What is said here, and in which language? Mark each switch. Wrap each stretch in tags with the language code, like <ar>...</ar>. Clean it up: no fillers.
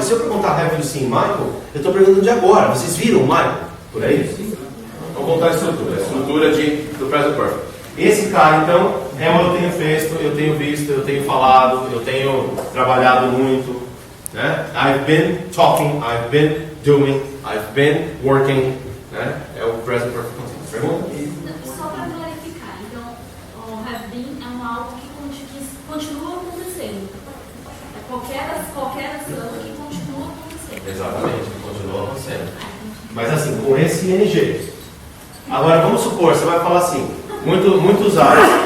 <pt>Se eu perguntar</pt> <en>have you seen Michael,</en> <pt>eu estou perguntando de agora. Vocês viram o Michael? Por aí? Vamos contar a estrutura do present perfect. Esse cara, então, é o eu tenho feito, eu tenho visto, eu tenho falado, eu tenho trabalhado muito. Né?</pt> <en>I've been talking, I've been doing, I've been working.</en> <pt>Né? É o present perfect continuous. Pergunta? Só para clarificar, então, o have been é algo que continua acontecendo. É qualquer ação que continua acontecendo. Exatamente, continua acontecendo. Mas assim, com esse ing. Agora vamos supor, você vai falar assim, muito usado.</pt>